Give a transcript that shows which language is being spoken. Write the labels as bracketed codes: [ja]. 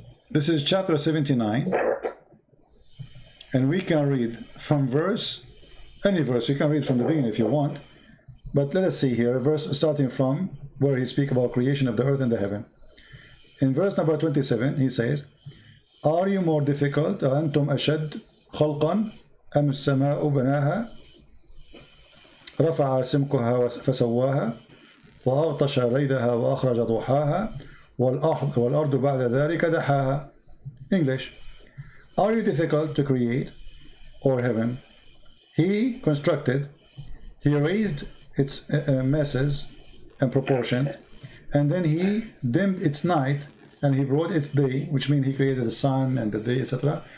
[en] This is chapter 79, and we can read from any verse. You can read from the beginning if you want, but let us see here, a verse starting from where he speaks about creation of the earth and the heaven. In verse number 27, he says, Are you more difficult, [ar] أَأَنْتُمْ أَشَدْ خَلْقًا أَمْ السَّمَاءُ بَنَاهَا رَفَعَ سِمْكُهَا فَسَوَّاهَا وَأَغْطَشَ لَيْلَهَا وَأَخْرَجَ ضُحَاهَا وَالْأَرْضُ بَعْدَ ذَلِكَ دَحَاهَا. [en] English. Are you difficult to create, or heaven? He constructed, he raised its masses and proportion, and then he dimmed its night, and he brought its day, which means he created the sun and the day, etc.